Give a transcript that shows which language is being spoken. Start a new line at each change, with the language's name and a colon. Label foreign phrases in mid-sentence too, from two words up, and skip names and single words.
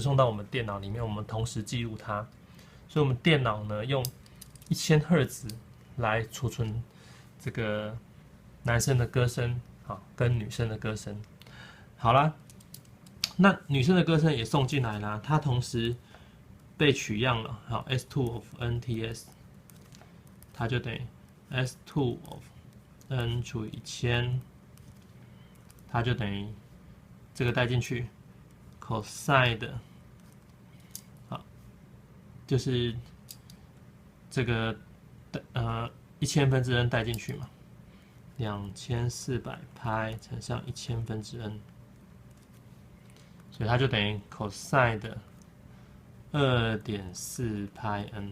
Chinese: 送到我們電腦裡面，我們同時記錄它，所以我們電腦呢用1000赫茲來儲存這個男生的歌聲，好，跟女生的歌聲，好啦，那女生的歌聲也送進來啦，它同時被取樣了，好 ，S2 of nts， 它就等於S2 of n 除以1000，它就等于这個帶進去 cosine 的，好，就是這個1000分之 n 帶進去嘛，2400派乘上1000分之 n， 所以它就等於 cosine 的2.4派 n。